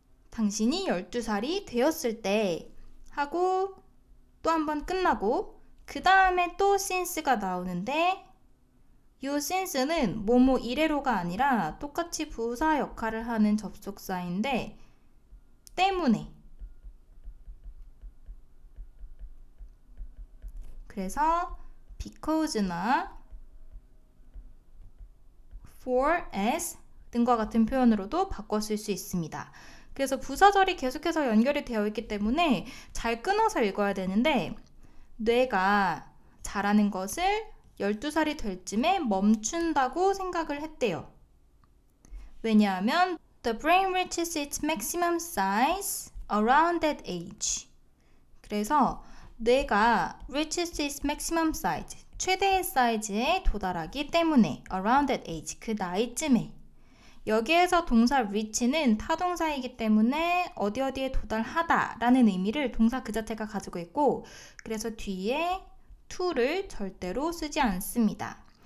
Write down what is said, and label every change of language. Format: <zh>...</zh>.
<ko>당신이 12살이 되었을 때 하고 또 한 번 끝나고 그 다음에 또 since가 나오는데 이 since는 뭐뭐 이래로가 아니라 똑같이 부사 역할을 하는 접속사인데 때문에, 그래서 because나 for, as 등과 같은 표현으로도 바꿔 쓸 수 있습니다. 그래서 부사절이 계속해서 연결이 되어 있기 때문에 잘 끊어서 읽어야 되는데 뇌가 자라는 것을 12살이 될 쯤에 멈춘다고 생각을 했대요. 왜냐하면</ko> <en>The brain reaches its maximum size around that age.</en> <ko>그래서 뇌가</ko> <en>reaches its maximum size,</en> <ko>최대의 사이즈에 도달하기 때문에</ko> <en>around that age,</en> <ko>그 나이쯤에. 여기에서 동사 reach는 타동사이기 때문에 어디에 도달하다 라는 의미를 동사 그 자체가 가지고 있고, 그래서 뒤에 to를 절대로 쓰지 않습니다.</ko>